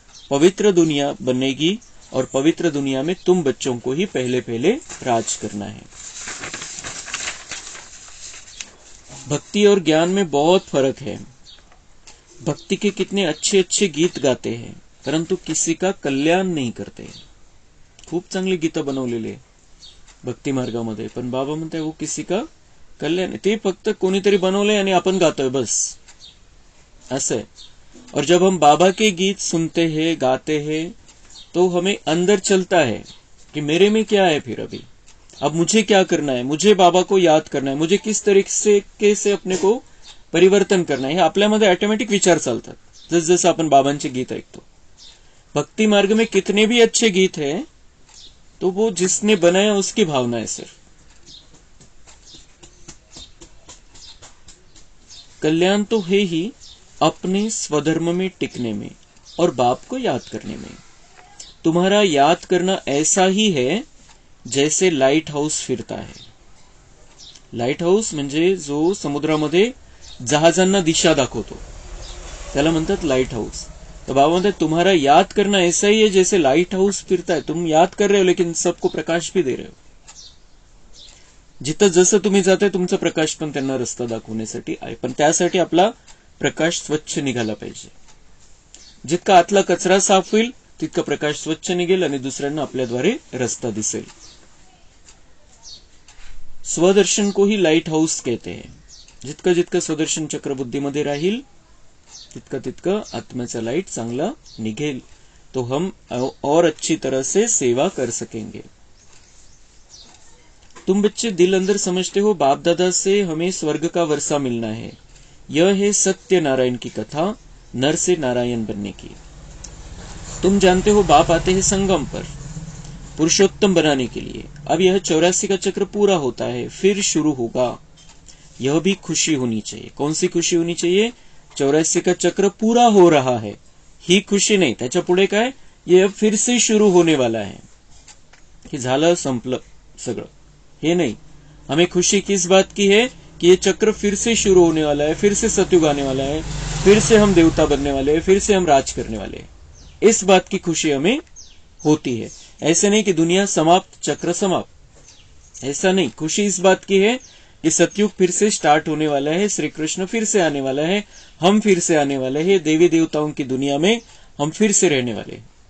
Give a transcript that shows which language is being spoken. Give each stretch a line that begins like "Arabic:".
Hindi: पवित्र दुनिया बनेगी और पवित्र दुनिया में तुम बच्चों को ही पहले पहले राज करना है. भक्ति और ज्ञान में बहुत फर्क है. भक्ति के कितने अच्छे अच्छे गीत गाते हैं, परंतु किसी का कल्याण नहीं करते.
Marathi: खूप चांगली गीतं बनवलेले भक्ती मार्गामध्ये, पण बाबा म्हणताय
Hindi: वो किसी का कल्याण,
Marathi: ते फक्त कोणीतरी बनवलंय आणि आपण गातोय बस, असं है.
Hindi: और जब हम बाबा के गीत सुनते हैं, गाते हैं, तो हमें अंदर चलता है कि मेरे में क्या है फिर अभी, अब मुझे क्या करना है, मुझे बाबा को याद करना है, मुझे किस तरीके से अपने को परिवर्तन करना है.
Marathi: हे आपल्यामध्ये ऑटोमॅटिक विचार चालतात जस जसं आपण बाबांचे गीत ऐकतो.
Hindi: भक्ति मार्ग में कितने भी अच्छे गीत हैं, तो वो जिसने बनाया उसकी भावना है सिर्फ. कल्याण तो है ही अपने स्वधर्म में टिकने में और बाप को याद करने में. तुम्हारा याद करना ऐसा ही है जैसे लाइट हाऊस फिरता है.
Marathi: लाइट हाऊस म्हणजे जो समुद्रामध्ये जहाजांना दिशा दाखवतो, त्याला म्हणतात लाइट हाऊस. तो बाबा म्हणतात
Hindi: तुम्हारा याद करना ऐसा ही है जैसे लाइट हाऊस फिरता है. तुम याद कर रहे हो लेकिन सबको प्रकाश भी दे रहे हो.
Marathi: जिथं जसं तुम्ही जाताय तुमचा प्रकाश पण त्यांना रस्ता दाखवण्यासाठी आहे, पण त्यासाठी आपला प्रकाश स्वच्छ निघाला पाहिजे. जितका आतला कचरा साफ होईल तितका प्रकाश स्वच्छ निघेल आणि दुसऱ्यांना आपल्याद्वारे रस्ता दिसेल.
Hindi: स्वदर्शन को ही लाइट हाऊस कहते हैं.
Marathi: जितकं जितकं स्वदर्शन चक्र बुद्धीमध्ये राहील तितकं तितकं आत्म्याचा लाइट चांगला निघेल,
Hindi: तो हम और अच्छी तरह से सेवा कर सकेंगे. तुम बच्चे दिल अंदर समझते हो बाप दादा से हमें स्वर्ग का वर्षा मिलना है. यह है सत्य नारायण की कथा, नर से नारायण बनने की. तुम जानते हो बाप आते हैं संगम पर पुरुषोत्तम बनाने के लिए. अब यह 84 का चक्र पूरा होता है, फिर शुरू होगा. यह भी खुशी होनी चाहिए. कौन सी खुशी होनी चाहिए? 84 का चक्र पूरा हो रहा है
Marathi: ही खुशी नाही, त्याच्या पुढे काय,
Hindi: ये फिर से शुरू होने वाला है.
Marathi: हे झालं संपलं सगळं, हे नहीं.
Hindi: हमें खुशी किस बात की है कि ये चक्र फिर से शुरू होने वाला है, फिर से सतयुग आने वाला है, फिर से हम देवता बनने वाले हैं, फिर से हम राज करने वाले हैं. इस बात की खुशी हमें होती है. ऐसे नहीं कि दुनिया समाप्त चक्र समाप्त, ऐसा नहीं. खुशी इस बात की है कि सतयुग फिर से स्टार्ट होने वाला है, श्री कृष्ण फिर से आने वाला है, हम फिर से आने वाले हैं, देवी देवताओं की दुनिया में हम फिर से रहने वाले हैं.